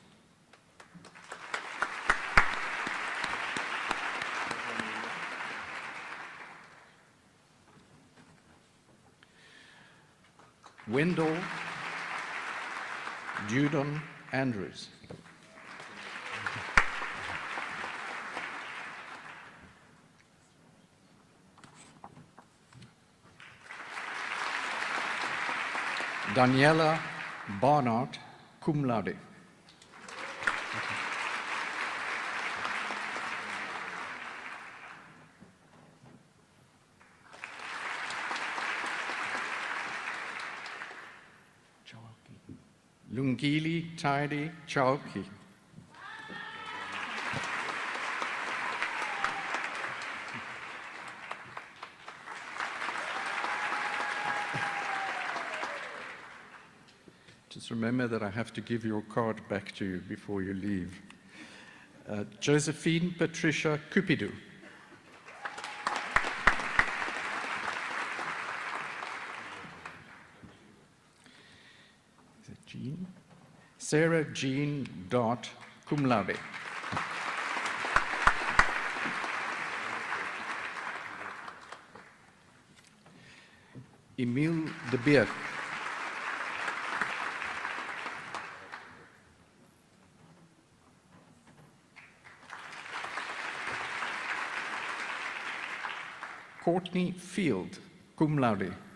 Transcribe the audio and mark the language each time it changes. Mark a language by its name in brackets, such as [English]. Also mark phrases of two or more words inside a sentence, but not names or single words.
[English] Wendell Judon Andrews. Daniela Barnard, [Latin] cum laude. [English] Lungili Taidi Chauki. Just remember that I have to give your card back to you before you leave. Josephine Patricia Cupido. Is it Jean? Sarah Jean Dart, [Latin] cum laude. [English] Emile de Beer. Courtney Field, [Latin] cum laude.